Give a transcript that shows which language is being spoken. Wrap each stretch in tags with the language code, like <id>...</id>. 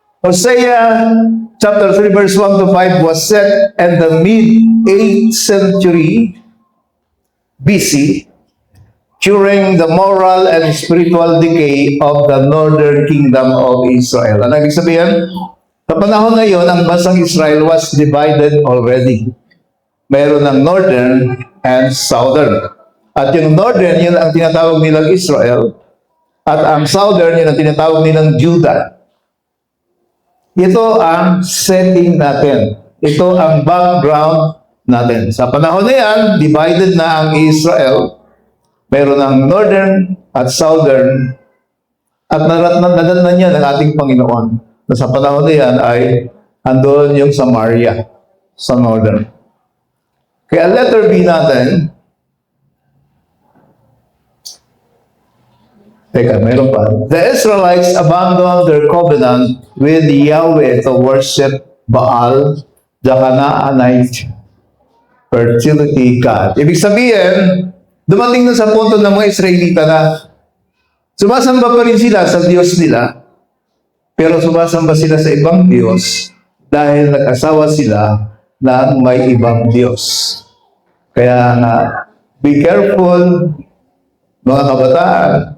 <en>Hosea chapter 3 verse 1 to 5 was set in the mid-8th century BC during the moral and spiritual decay of the northern kingdom of Israel.</en> <tl>Ano ibig sabihin? Sa panahon na yun, ang bansang Israel</tl> <en>was divided already.</en> <tl>Meron ng</tl> <en>northern and southern.</en> <tl>At yung northern, yun ang tinatawag nilang Israel. At ang southern, yun ang tinatawag nilang Judah. Ito ang setting natin. Ito ang background natin. Sa panahon na yan, divided na ang Israel. Meron ng northern at southern. At nadatnan niya ng ating Panginoon na sa panahon na yan ay andun yung Samaria sa northern. Kaya letter B natin, teka, meron pa.</tl> <en>The Israelites abandoned their covenant with Yahweh to worship Baal, the Canaanite fertility god.</en> <tl>Ibig sabihin, dumating na sa punto ng mga Israelita na sumasamba pa rin sila sa Diyos nila, pero sumasamba sila sa ibang Diyos dahil nag-asawa sila ng may ibang Diyos. Kaya nga,</tl> <en>be careful,</en> <tl>mga kabataan.</tl>